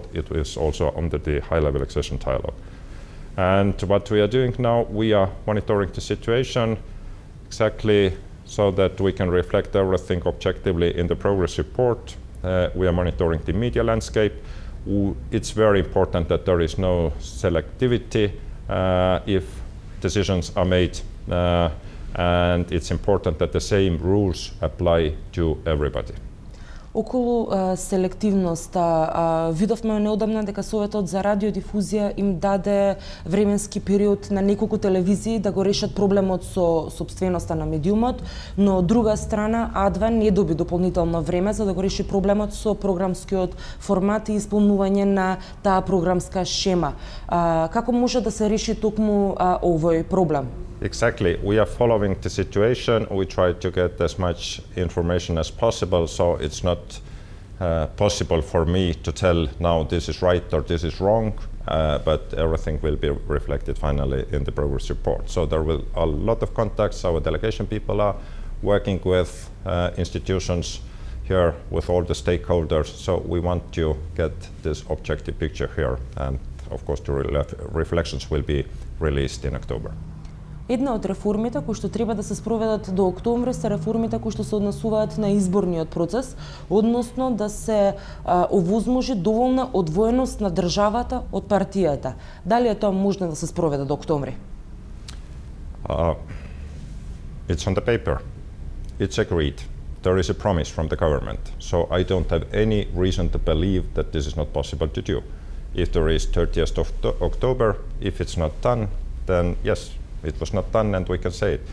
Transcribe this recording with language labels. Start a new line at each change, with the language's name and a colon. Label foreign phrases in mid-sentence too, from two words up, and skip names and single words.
English: It is also under the high-level accession dialogue. And what we are doing now, we are monitoring the situation exactly so that we can reflect everything objectively in the progress report. We are monitoring the media landscape. It's very important that there is no selectivity if decisions are made, and it's important that the same rules apply to everybody.
Macedonian: Околу селективноста, видовме неодамна дека Советот за радиодифузија им даде временски период на неколку телевизии да го решат проблемот со сопственоста на медиумот, но од друга страна АДВА не доби дополнително време за да го реши проблемот со програмскиот формат и исполнување на таа програмска шема. Како може да се реши токму овој проблем?
English: Exactly. We are following the situation. We try to get as much information as possible, so it's not possible for me to tell now this is right or this is wrong, but everything will be reflected finally in the progress report. So there will a lot of contacts. Our delegation people are working with institutions here, with all the stakeholders, so we want to get this objective picture here, and of course the reflections will be released in October.
Macedonian: Една од реформите кои што треба да се спроведат до октомври се реформите кои што се однесуваат на изборниот процес, односно да се овозможи доволна одвоеност на државата од партијата. Дали е тоа можно да се спроведе до октомври?
English: It's on the paper. It's agreed. There is a promise from the government. So I don't have any reason to believe that this is not possible to do. If there is 30th of October, if it's not done, then yes, it was not done and we can say it.